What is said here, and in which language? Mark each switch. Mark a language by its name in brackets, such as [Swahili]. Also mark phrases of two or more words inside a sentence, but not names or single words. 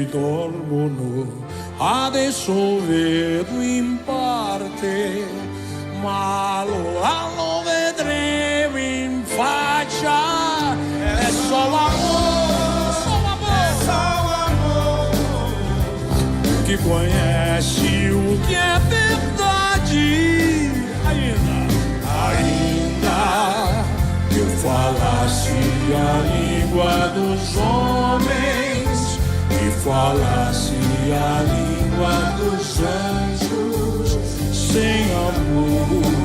[Italian] dormono, adesso vedo in parte, ma lo vedremo in faccia, è solo amore, solo amore, [Portuguese] que conhece o que é verdade, ainda que eu falasse a língua dos homens, que falasse a língua dos anjos, sem amor